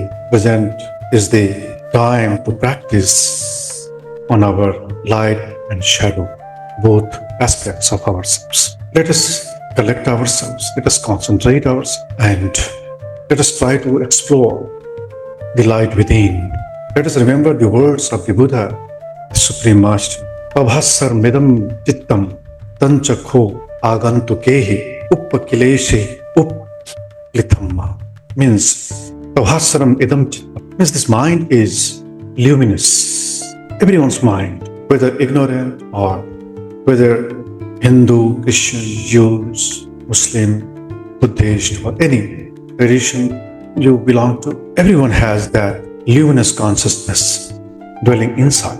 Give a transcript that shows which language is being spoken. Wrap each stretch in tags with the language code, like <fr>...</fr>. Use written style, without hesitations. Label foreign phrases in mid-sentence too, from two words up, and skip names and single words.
<en>Present is the time to practice on our light and shadow, both aspects of ourselves. Let us collect ourselves, let us concentrate ourselves, and let us try to explore the light within. Let us remember the words of the Buddha, the Supreme Master.</en> <pi>Pabhasar midam chittam tanchakho agantukehi uppakileshe upplitamma. Means, Pabhasaram idam chittam.</pi> <en>Means this mind is luminous. Everyone's mind, whether ignorant or whether Hindu, Christian, Jews, Muslim, Buddhist, or any tradition you belong to, everyone has that luminous consciousness dwelling inside.</en>